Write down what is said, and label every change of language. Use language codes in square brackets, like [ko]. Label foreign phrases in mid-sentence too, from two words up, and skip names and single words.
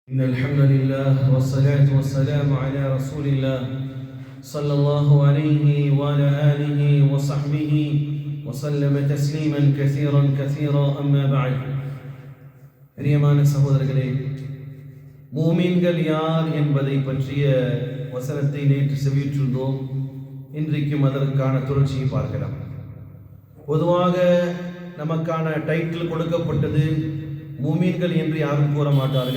[ar] إن الحمد لله والصلاة والسلام على رسول الله صلى الله عليه وعلى آله وصحبه وسلم تسليما كثيرا أما بعد. [ta] பிரியமான சகோதரர்களே, மூமின்கள் யார் என்பதை பற்றிய வசனத்தை நேற்று செவியுற்றிருந்தோம். இன்றைக்கும் அதற்கான தொடர்ச்சியை பார்க்கலாம். பொதுவாக நமக்கான டைட்டில் கொடுக்கப்பட்டது மூமின்கள் என்று யாரும் கூற மாட்டார்கள்.